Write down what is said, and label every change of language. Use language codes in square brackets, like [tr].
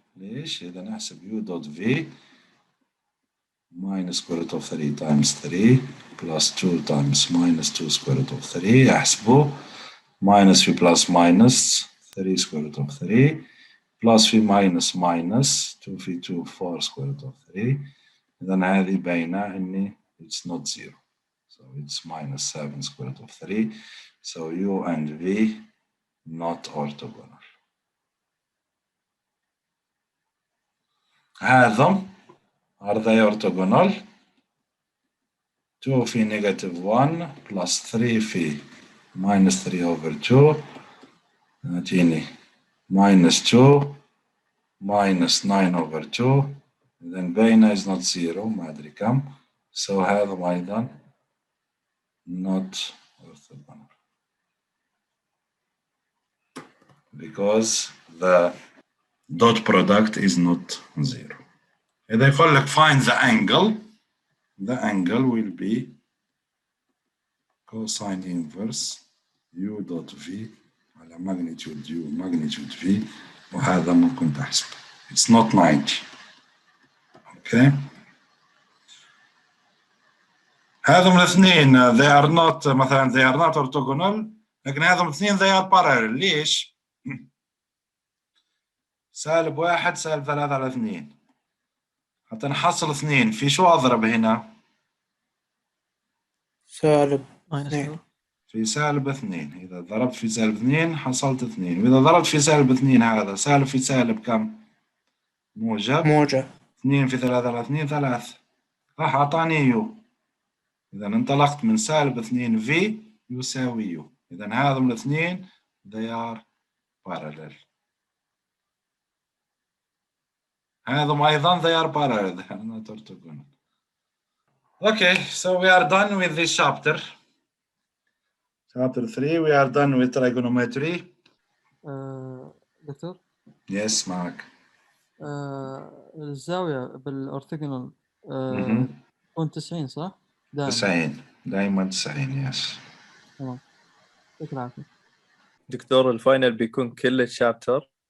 [ar] ليش؟ إذا نحسب [en] u dot v minus square root of 3 times 3 plus 2 times minus 2 square root of 3 [ar] احسبوا [en] minus في plus minus 3 square root of 3 plus في minus minus 2 في 2 4 square root of 3. [ar] إذا هذه باينة إني [en] it's not 0. So it's minus 7 square root of 3. So u and v not orthogonal. [ar] هذا [en] are they orthogonal؟ 2 في negative 1 plus 3 في minus 3 over 2 [ar] نعطيني [en] minus 2 minus 9 over 2. then [ar] بينه [en] is not 0 [ar] ما أدري كم. [en] So [ar] هذا أيضا [en] not orthogonal because the dot product is not 0. [ar] إذا يقول لك [en] find the angle will be cosine inverse u dot v على magnitude u magnitude v [ar] وهذا ممكن تحسب. [en] It's not 90. Okay. [ar] هذم الاثنين [en] they are not مثلا they are not orthogonal [ar] لكن هذم الاثنين [en] they are parallel. [ar] ليش؟ سالب 1 سالب 3 على 2 حتى نحصل 2 في شو أضرب هنا؟ سالب [en] minus 2. [ar] في سالب 2. إذا ضربت في سالب 2 حصلت 2 وإذا ضربت في سالب 2 هذا سالب في سالب كم؟ موجب 2 في 3 على 2 3 راح أعطاني يو. إذا انطلقت من سالب 2 في يساوي يو. إذا هذا الاثنين [en] they are parallel. [ar] هذا أيضا [en] they are parallel. They are not orthogonal. Okay, so we are done with this chapter. Chapter 3 we are done with trigonometry. [ar] دكتور [en] Yes [ar] معك. الزاوية بالأورثوغونال تكون 90 صح؟ 90 دائما 90. يس تمام. يعطيك العافية دكتور الفاينل بيكون كل الشابتر؟